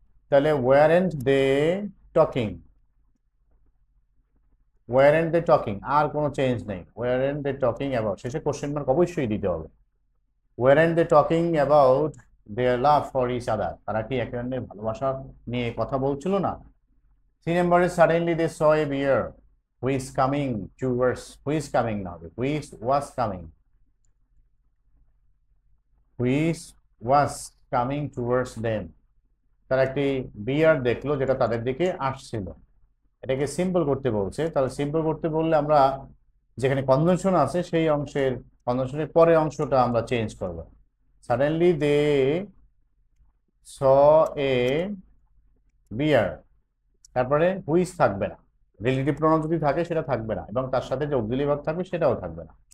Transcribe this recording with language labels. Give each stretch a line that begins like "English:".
English: তাহলে weren't they talking, weren't they talking,
Bangla: আর কোনো change নেই।
English: weren't they talking about,
Bangla: শেষে কোশ্চেন মার্ক অবশ্যই দিতে হবে।
English: weren't they talking about their love for each other,
Bangla: তারা কি একে অন্যের ভালোবাসা নিয়ে কথা বলছিল না?
English: 3 নম্বরে suddenly they saw a bear who is coming towards, who is coming now, who is was coming, who is was coming towards them।
Bangla: তারা একটি বিয়ার দেখলো যেটা তাদের দিকে আসছিল। এটাকে সিম্পল করতে বলছে। তাহলে সিম্পল করতে বললে আমরা যেখানে কনজাংশন আছে সেই অংশের কনজাংশনের পরের অংশটা আমরা চেঞ্জ করব।
English: suddenly they saw a bear,
Bangla: তারপরে হুইস থাকবে না, রিলেটিভ প্রোনাউন যদি থাকে সেটা থাকবে না, এবং তার সাথে যে অক্সিলারি ভার্ব থাকবে সেটাও থাকবে না।